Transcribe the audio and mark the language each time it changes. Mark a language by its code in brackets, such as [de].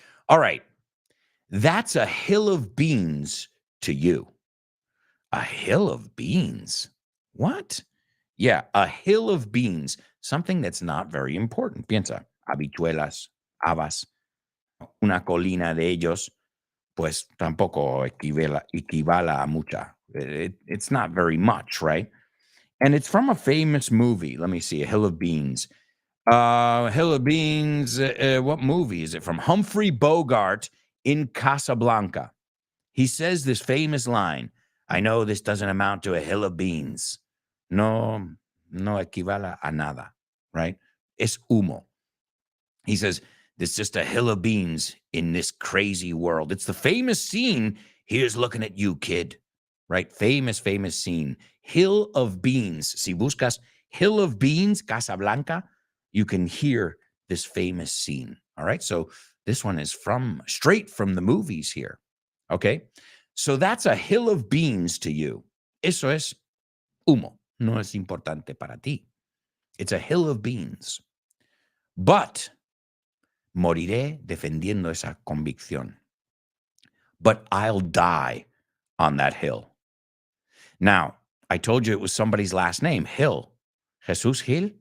[en] All right. That's a hill of beans to you. A hill of beans? What? Yeah, a hill of beans. Something that's not very important. [es] Piensa, habichuelas, habas, una colina de ellos, pues tampoco equivale a mucha. [en] It's not very much, right? And it's from a famous movie. Let me see, A Hill of Beans. Hill of Beans, what movie is it from? Humphrey Bogart in Casablanca. He says this famous line, I know this doesn't amount to a hill of beans. [es] No equivale a nada, right? Es humo. [en] He says, there's just a hill of beans in this crazy world. It's the famous scene, here's looking at you, kid. Right? Famous scene. Hill of beans. [es] Si buscas [en] Hill of Beans, Casablanca, you can hear this famous scene. All right. So this one is straight from the movies here. Okay. So that's a hill of beans to you. [es] Eso es humo. No es importante para ti. [en] It's a hill of beans. [es] But moriré defendiendo esa convicción. [en] But I'll die on that hill. Now, I told you it was somebody's last name, Hill. Jesus Gil?